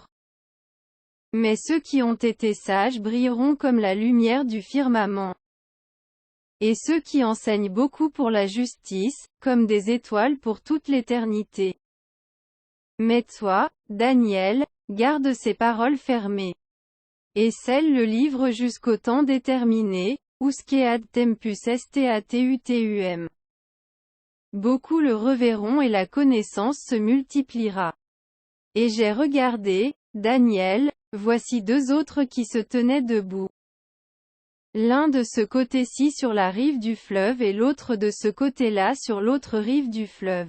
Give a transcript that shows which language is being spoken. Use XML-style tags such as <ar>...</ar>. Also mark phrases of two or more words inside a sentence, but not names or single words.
<fr>Mais ceux qui ont été sages brilleront comme la lumière du firmament. Et ceux qui enseignent beaucoup pour la justice, comme des étoiles pour toute l'éternité. Mais toi, Daniel, garde ces paroles fermées. Et scelle le livre jusqu'au temps déterminé,</fr> <la>usque ad tempus statutum.</la> <fr>Beaucoup le reverront et la connaissance se multipliera. Et j'ai regardé, Daniel, voici 2 autres qui se tenaient debout. L'un de ce côté-ci sur la rive du fleuve et l'autre de ce côté-là sur l'autre rive du fleuve.</fr>